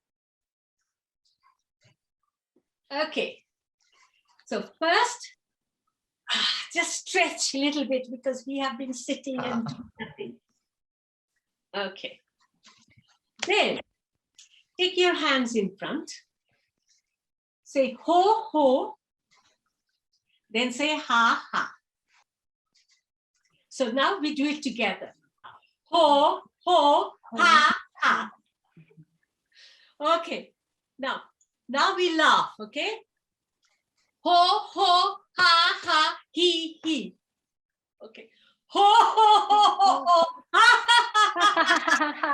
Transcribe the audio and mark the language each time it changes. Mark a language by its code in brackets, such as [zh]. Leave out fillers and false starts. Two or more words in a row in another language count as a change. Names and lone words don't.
[en] Okay. So first, just stretch a little bit because we have been sitting and doing nothing. Okay. Then take your hands in front. Say ho, ho. Then say ha, ha. So now we do it together. Ho, ho, ha, ha. Okay. Now we laugh, okay? Ho, ho, ha, ha, he, he. Okay. Ho, ho, ho, ho, ho, ha, ha, ha, ha.